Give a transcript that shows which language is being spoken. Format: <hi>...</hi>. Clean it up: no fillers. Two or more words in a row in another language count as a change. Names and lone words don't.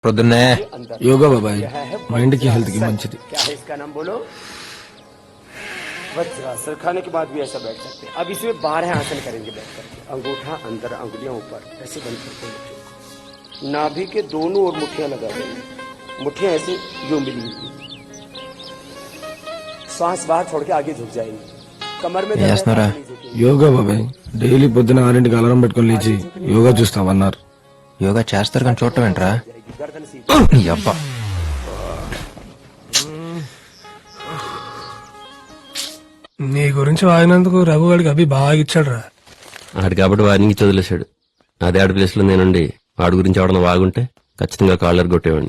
<te>పొద్దున్నే యోగా బాబాయ్ మైండ్ కి హెల్త్ కి మంచిది.</te> <hi>क्या है इसका नाम बोलो? वज्रासन. खाने के बाद भी ऐसा बैठ सकते हैं. अब इसमें 12 आसन करेंगे बैठ करके. अंगूठा अंदर, अंगुलियां ऊपर, ऐसे बंद करके मुट्ठियों को. नाभि के दोनों ओर मुट्ठियां लगा देंगे. मुट्ठियां ऐसे यूं मिली हुई. श्वास बाहर छोड़ के आगे झुक जाएंगे. कमर में</hi> <te>చేస్తున్నారా? యోగా బాబాయ్ డైలీ పొద్దున 6ంటికి అలారం పెట్టుకుని లేచి యోగా చూస్తామన్నారు. యోగా చేస్తారు కానీ చూడటం ఏంట్రా?</te> <hi>गर्दन सी</hi> <te>నీ అబ్బా నీ గురించి వాగినందుకు రఘువాడికి అభి బాగా ఇచ్చాడు రా. ఆడు కాబట్టి వాడిని వదిలేశాడు. అదే ఆడి ప్లేస్ లో నేనుండి వాడి గురించి ఎవడన్నా వాగుంటే ఖచ్చితంగా కాలర్ కొట్టేవాడిని.</te>